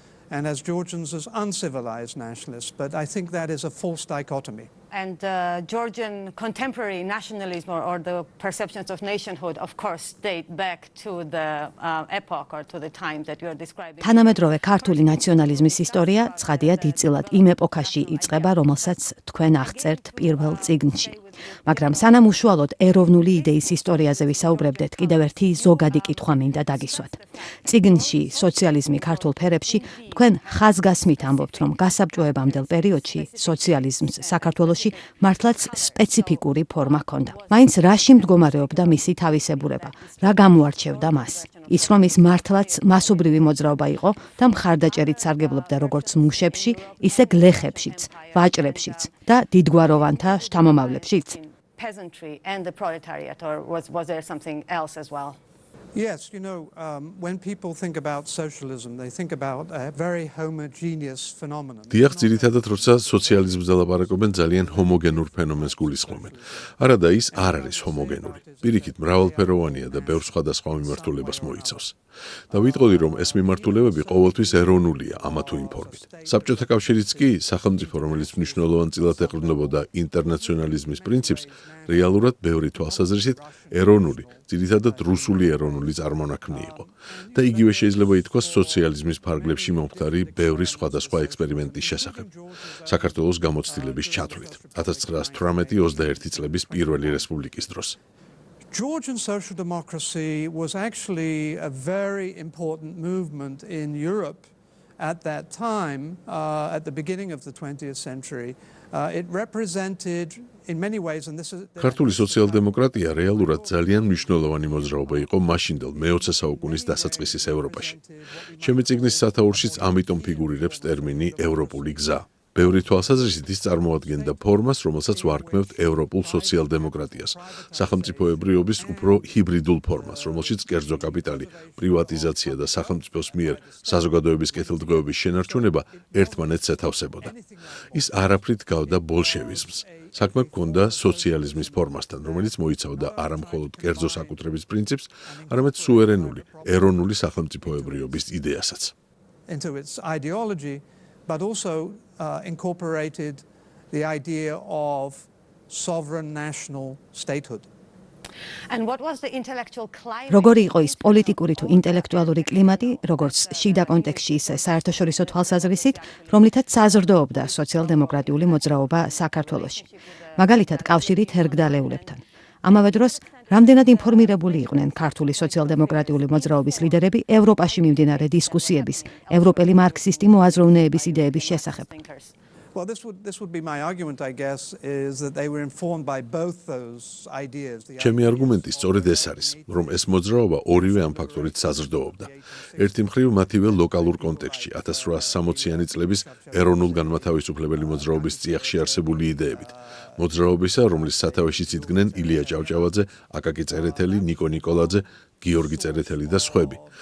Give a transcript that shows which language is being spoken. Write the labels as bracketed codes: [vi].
[en] And as Georgians as uncivilized nationalists, but I think that is a false dichotomy. And Georgian contemporary nationalism or the perceptions of nationhood, of course, date back to the epoch or to the time that you are describing. [ka] თანამედროვე ქართული ნაციონალიზმის ისტორია ცხადია დიდწილად იმ ეპოქაში იწყება, რომელსაც თქვენ აღწერთ პირველ წიგნში. მაგრამ სანამ უშუალოდ ეროვნული იდეის ისტორიაზე ვისაუბრებდეთ, კიდევ ერთი ზოგადი კითხვა მინდა დაგისვათ. წიგნში სოციალიზმი ქართულ ფერებში თქვენ ხაზგასმით ამბობთ, რომ გასაბჭოებამდელ პერიოდში სოციალიზმს საქართველოში მართლაც სპეციფიკური ფორმა ჰქონდა. მაინც რაში მდგომარეობდა მისი თავისებურება, რა გამოარჩევდა მას? ის რომ ის მართლაც მასობრივი მოძრაობა იყო და მხარდაჭერით სარგებლობდა როგორც მუშებში, ისე გლეხებშიც, ვაჭრებშიც და დიდგვაროვანთა შთამომავლებშიც. [en] Peasantry and the proletariat, or was there something else as well? Yes, when people think about socialism, they think about a very homogeneous phenomenon. [ka] დიახ, ძირითადად როცა სოციალიზმს ლაპარაკობენ, ძალიან ჰომოგენურ ფენომენს გულისხმობენ. არადა ის არ არის ჰომოგენური. პირიქით, მრავალფეროვანია და ბევრ სხვადასხვა მიმართულებას მოიცავს. და ვიტყოდი, რომ ეს მიმართულებები ყოველთვის ეროვნულია ამა თუ იმ ფორმით. საბჭოთა კავშირიც კი სახელმწიფო, რომელიც მნიშვნელოვანწილად ეყრდნობოდა ინტერნაციონალიზმის პრინციპს, რეალურად ბევრი თვალსაზრისით ეროვნული, ძირითადად რუსული ეროვნული წარმონაქმნი იყო. და იგივე შეიძლება ითქვას სოციალიზმის ფარგლებში მომხდარი ბევრი სხვადასხვა ექსპერიმენტის შესახებ. საქართველოს გამოცდილების ჩათვლით 1918-21 წლების პირველი რესპუბლიკის დროს. [en] Georgian social democracy was actually a very important movement in Europe at that time, at the beginning of the 20th century. It represented in many ways, and this is... [ka] ქართული სოციალ-დემოკრატია რეალურად ძალიან მნიშვნელოვანი მოძრაობა იყო მაშინდელ მე-20 საუკუნის დასაწყისის ევროპაში. ჩემი წიგნის სათაურშიც ამიტომ ფიგურირებს ტერმინი ევროპული გზა. ბევრი თვალსაზრისით ის წარმოადგენდა ფორმას, რომელსაც ვარქმევთ ევროპულ სოციალ-დემოკრატიას, სახელმწიფოებრიობის უფრო ჰიბრიდულ ფორმას, რომელშიც კერძო კაპიტალი, პრივატიზაცია და სახელმწიფოს მიერ საზოგადოების კეთილდღეობის შენარჩუნება ერთმანეთს ეთავსებოდა. ის არაფრით გავდა ბოლშევიზმს. საქმე ჰქონდა სოციალიზმის ფორმასთან, რომელიც მოიცავდა არა მხოლოდ კერძო საკუთრების პრინციპს, არამედ სუვერენული, ეროვნული სახელმწიფოებრიობის იდეასაც. [en] Into its ideology, but also incorporated the idea of sovereign national statehood. And what was the intellectual climate? [ka] როგორი იყო ის პოლიტიკური თუ ინტელექტუალური კლიმატი, როგორც შიდა კონტექსტში, ისე საერთაშორისო თვალსაზრისით, რომლითაც საზრდოობდა სოციალ-დემოკრატიული მოძრაობა საქართველოში. მაგალითად, კავშირით ჰერგდალეულებთან. ამავე დროს, რამდენად ინფორმირებული იყვნენ ქართული სოციალ-დემოკრატიული მოძრაობის ლიდერები ევროპაში მიმდინარე დისკუსიების, ევროპელი მარქსისტი მოაზროვნეების იდეების შესახებ. [en] Well, this would be my argument, I guess, is that they were informed by both those ideas. [ka] ჩემი არგუმენტი სწორედ ეს არის, რომ ეს მოძრაობა ორივე ამ ფაქტორით საზრდოობდა. ერთი მხრივ მათივე ლოკალურ კონტექსტში 1860-იანი წლების ეროვნულ განმათავისუფლებელი მოძრაობის წიაღში არსებული იდეებით. მოძრაობისა, რომლის სათავეშიც იდგნენ ილია ჭავჭავაძე, აკაკი წერეთელი, ნიკო ნიკოლაძე, გიორგი წერეთელი და სხვები.